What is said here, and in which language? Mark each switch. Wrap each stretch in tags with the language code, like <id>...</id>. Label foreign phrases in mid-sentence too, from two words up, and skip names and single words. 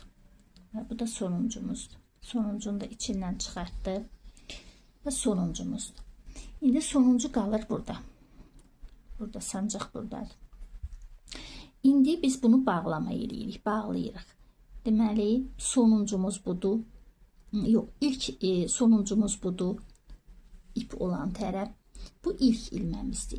<tr>Ve bu da sonuncumuzdu. Sonuncunu da içinden çıkarttım. Ve sonuncumuzdu. Şimdi sonuncu kalır burada.</tr> <az>Burada sancaq buradadır. İndi biz bunu bağlama edirik, bağlayırıq. Deməli, sonuncumuz budur. Yox, ilk sonuncumuz budur. İp olan tərəf. Bu ilk ilməmizdir.</az>